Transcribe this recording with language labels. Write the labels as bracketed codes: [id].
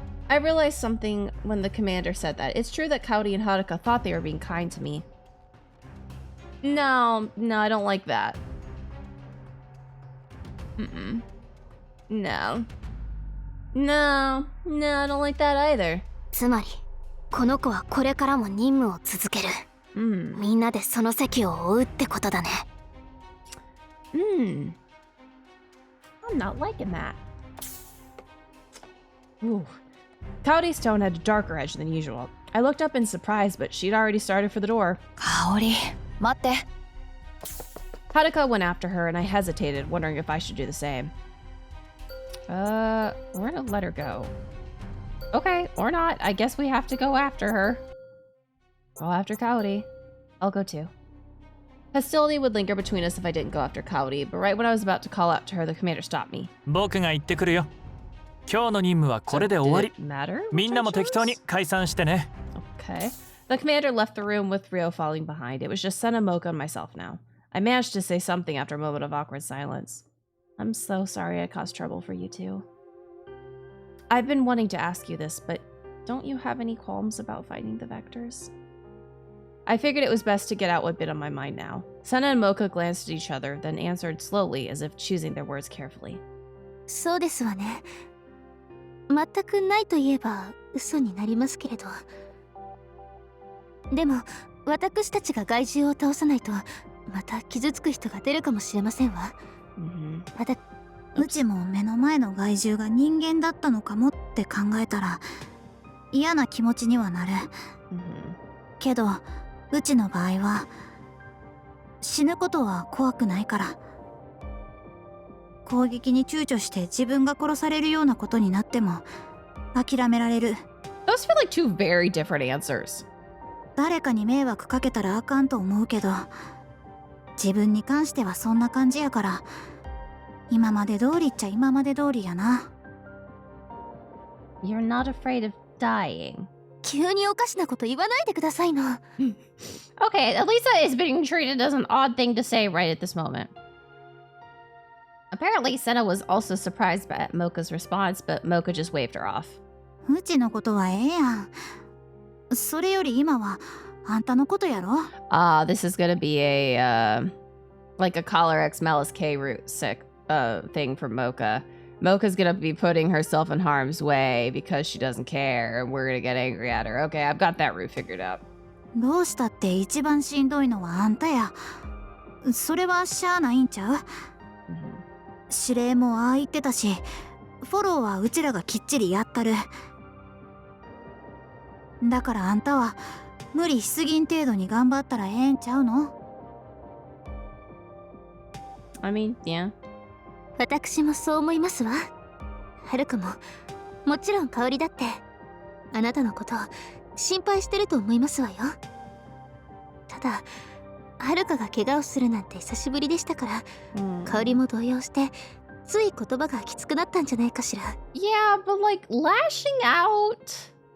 [en] I realized something when the commander said that. It's true that Kaori and Haruka thought they were being kind to me. No, I don't like that. No, I don't like that either. [ja] つまりこの子はこれからも任務を続ける。みんなでその席を追うってことだね。 [en] I'm not liking that. Ooh. Kaori's tone had a darker edge than usual. I looked up in surprise, but she'd already started for the door. [ja] 香織、待って。 [en] Haruka went after her, and I hesitated, wondering if I should do the same. We're gonna let her go. Okay, or not. I guess we have to go after her. Go after Kaori. I'll go too. Hostility would linger between us if I didn't go after Kaori, but right when I was about to call out to her, the commander stopped me. [ja] 僕が行ってくるよ。今日の任務はこれで終わり。みんなも適当に解散してね。 [en] Okay. The commander left the room with Ryo following behind. It was just Senna, Mocha, and myself now. I managed to say something after a moment of awkward silence. I'm so sorry I caused trouble for you two. I've been wanting to ask you this, but don't you have any qualms about fighting the Vectors? I figured it was best to get out what'd been on my mind now. Senna and Mocha glanced at each other, then answered slowly, as if choosing their words carefully. [ja] そうですわね。全くないと言えば嘘になりますけれど。でも私たちが害獣を倒さないとまた傷つく人が出るかもしれませんわ。うちも目の前の害獣が人間だったのかもって考えたら嫌な気持ちにはなる。けどうちの場合は死ぬことは怖くないから。攻撃に躊躇して自分が殺されるようなことになっても諦められる。 [en] Those feel like two very different answers. [ja] 誰かに迷惑かけたらあかんと思うけど自分に関してはそんな感じやから今まで通りっちゃ今まで通りやな。 [en] You're not afraid of dying. [ja] 急におかしなこと言わないでくださいの。 [en] Okay, at least that is being treated as an odd thing to say right at this moment. Apparently, Senna was also surprised by Mocha's response, but Mocha just waved her off. うちのことはええやん。それより今はあんたのことやろ。 This is gonna be a, like a Collar X Malice K root sick, thing for Mocha. Mocha's gonna be putting herself in harm's way because she doesn't care, and we're gonna get angry at her. Okay, I've got that route figured out. [ja] どうしたって一番しんどいのはあんたや。それはしゃあないんちゃう？指令もああ言ってたし、フォローはうちらがきっちりやったる。だからあんたは無理しすぎん程度に頑張ったらええんちゃうの？ [en] I mean, yeah. [ja] 私もそう思いますわ。はるかももちろん香織だってあなたのことを心配してると思いますわよ。ただはるかが怪我をするなんて久しぶりでしたから、香織も動揺してつい言葉がきつくなったんじゃないかしら。 [en] Yeah, but like lashing out.